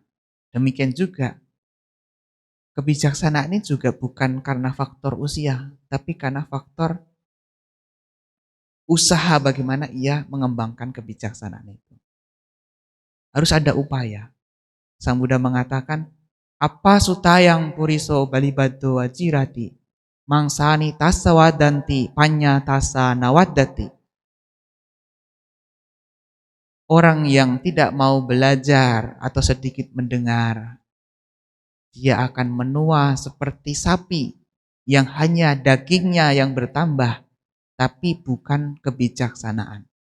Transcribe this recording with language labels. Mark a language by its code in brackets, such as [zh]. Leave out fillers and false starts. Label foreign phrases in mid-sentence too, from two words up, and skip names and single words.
[id] Demikian juga kebijaksanaan ini juga bukan karena faktor usia, tapi karena faktor usaha bagaimana ia mengembangkan kebijaksanaan itu. Harus ada upaya. Sang Buddha mengatakan, [pi] apa sutayang puriso balibado wajirati, mangsani tasa wadanti panya tasa nawadati. [id] Orang yang tidak mau belajar atau sedikit mendengar, dia akan menua seperti sapi yang hanya dagingnya yang bertambah, tapi bukan kebijaksanaan.